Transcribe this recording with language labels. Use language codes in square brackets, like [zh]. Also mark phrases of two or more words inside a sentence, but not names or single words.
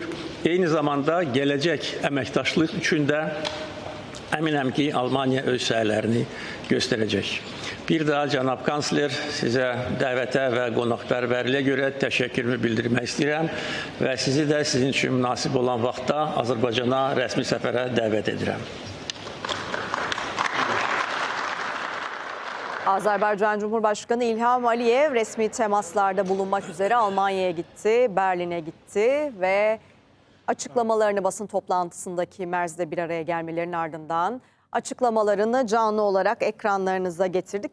[az] Eyni zamanda gələcək əməkdaşlıq üçün də əminəm ki, Almaniya öz səylərini göstərəcək. Bir daha cənab kansler, sizə dəvətə və qonaqpərvərliyə görə təşəkkürümü bildirmək istəyirəm və sizi də sizin üçün münasib olan vaxtda Azərbaycana rəsmi səfərə dəvət edirəm. [tr] Azerbaycan Cumhurbaşkanı İlham Aliyev resmi temaslarda bulunmak üzere Almanya'ya gitti, Berlin'e gitti ve açıklamalarını basın toplantısındaki Merz'de bir araya gelmelerinin ardından açıklamalarını canlı olarak ekranlarınıza getirdik.